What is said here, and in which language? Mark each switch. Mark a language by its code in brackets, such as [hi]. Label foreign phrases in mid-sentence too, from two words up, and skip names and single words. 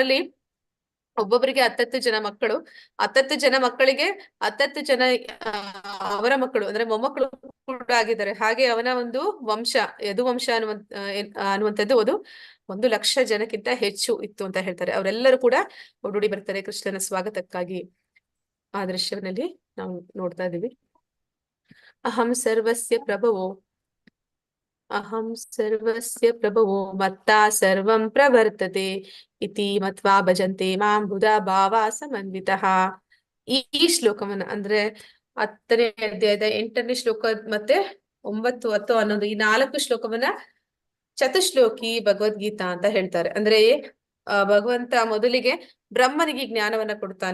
[kn] ಅದರಲ್ಲಿ ಒಬ್ಬೊಬ್ಬರಿಗೆ 10 ಜನ ಮಕ್ಕಳು, 10 ಜನ ಮಕ್ಕಳಿಗೆ 10 ಜನ ಅವರ ಮಕ್ಕಳು ಅಂದ್ರೆ ಮೊಮ್ಮಕ್ಕಳು ಕೂಡ ಆಗಿದ್ದಾರೆ. ಹಾಗೆ ಅವನ ಒಂದು ವಂಶ ಯದುವಂಶ ಅನ್ನುವಂಥದ್ದು ಅದು 1,00,000 ಜನಕ್ಕಿಂತ ಹೆಚ್ಚು ಇತ್ತು ಅಂತ ಹೇಳ್ತಾರೆ. ಅವರೆಲ್ಲರೂ ಕೂಡ ಓಡೋಡಿ ಬರ್ತಾರೆ ಕೃಷ್ಣನ ಸ್ವಾಗತಕ್ಕಾಗಿ. ಆ ದೃಶ್ಯದಲ್ಲಿ ನಾವು ನೋಡ್ತಾ ಇದೀವಿ. [sa] ಅಹಂ ಸರ್ವಸ್ಯ ಪ್ರಭವೋ ಮತ್ತಾ ಸರ್ವಂ ಪ್ರವರ್ತತೆ ಇತಿ ಮತ್ವಾ ಭಜಂತೆ ಮಾಂ ಬುಧಾ ಭಾವಾ ಸಮನ್ವಿತಃ. [kn] ಈ ಶ್ಲೋಕವನ್ನ ಅಂದ್ರೆ 10ನೇ ಅಧ್ಯಾಯದ 8ನೇ ಶ್ಲೋಕ ಮತ್ತೆ 9, 10, 11 ಈ 4 ಶ್ಲೋಕವನ್ನ ಚತುಶ್ಲೋಕಿ ಭಗವದ್ಗೀತಾ ಅಂತ ಹೇಳ್ತಾರೆ. ಅಂದ್ರೆ ಭಗವಂತ ಮೊದಲಿಗೆ ಬ್ರಹ್ಮನಿಗೆ ಜ್ಞಾನವನ್ನ ಕೊಡ್ತಾನೆ.